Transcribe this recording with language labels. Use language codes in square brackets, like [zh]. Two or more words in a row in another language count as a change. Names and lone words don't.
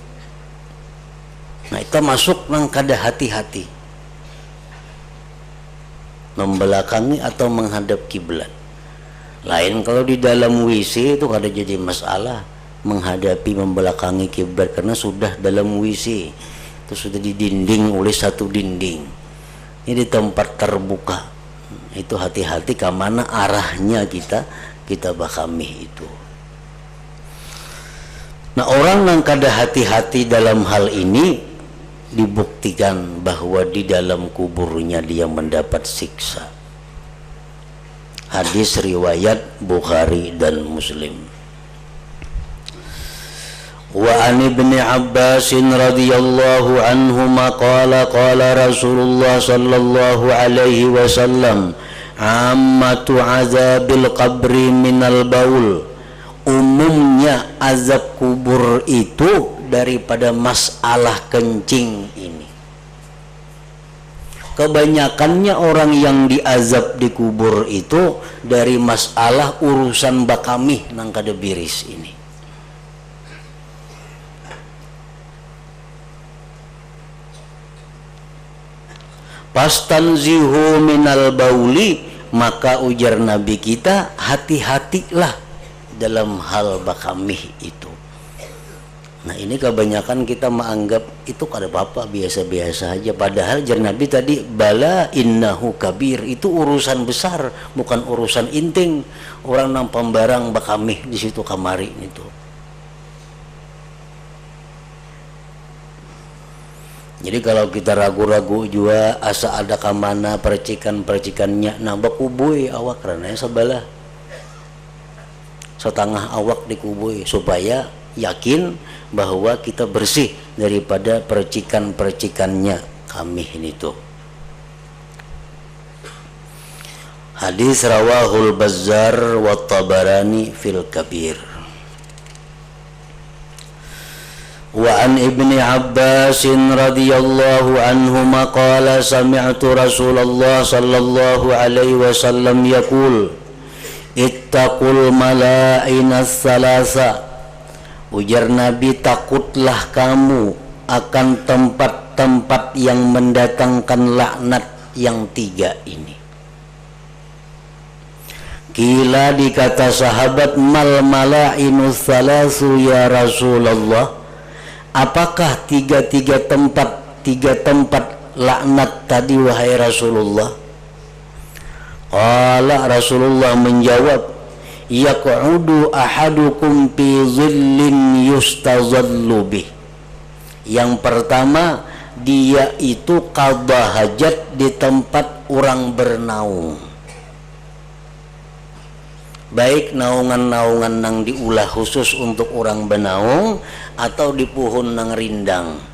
[bjn] Nah, itu masuk nang kada hati-hati, membelakangi atau menghadap kiblat. Lain kalau di dalam WC itu kada jadi masalah menghadapi membelakangi kiblat karena sudah dalam WC itu sudah didinding oleh satu dinding. Ini di tempat terbuka itu hati-hati ke mana arahnya kita bakami itu. Nah, orang yang kada hati-hati dalam hal ini dibuktikan bahwa di dalam kuburnya dia mendapat siksa. Hadis riwayat Bukhari dan Muslim. [ar] وعن ابن عباس رضي الله عنهما قال قال رسول الله صلى الله عليه وسلم عامة عذاب القبر من البول, [bjn] umumnya azab kubur itu daripada masalah kencing ini. Kebanyakannya orang yang diazab di kubur itu dari masalah urusan bakamih nang kada biris ini. [ar] استنزهوا من البول, [bjn] maka ujar Nabi kita, hati-hatilah dalam hal bakamih itu. Nah ini kebanyakan kita menganggap itu kada apa-apa, biasa-biasa aja. Padahal jar Nabi tadi, [ar] بلى إنه كبير, [bjn] itu urusan besar, bukan urusan inting. Orang nang pembarang bakamih di situ kamari itu. Jadi kalau kita ragu-ragu juga asa ada kamana percikan-percikannya, nah bakubui awak karena sebelah setengah awak dikubui supaya yakin bahwa kita bersih daripada percikan-percikannya kamih itu. [ar] حديث رواه البزار و الطبراني في الكبير. وعن ابن عباس رضي الله عنهما قال سمعت رسول الله صلى الله عليه وسلم يقول اتقوا الملاعن الثلاثة. [bjn] Ujar Nabi, takutlah kamu akan tempat-tempat yang mendatangkan laknat yang tiga ini. Kila dikata sahabat, [ar] ما الملاعن الثلاث يا رسول الله, [bjn] apakah tiga tempat laknat tadi wahai Rasulullah? [ar] قال رسول الله [bjn] menjawab, [ar] يقعد أحدكم في ظل يستظل به. [bjn] Yang pertama, dia itu qadha hajat di tempat orang bernaung. Baik naungan-naungan nang diulah khusus untuk orang bernaung atau di pohon nang rindang.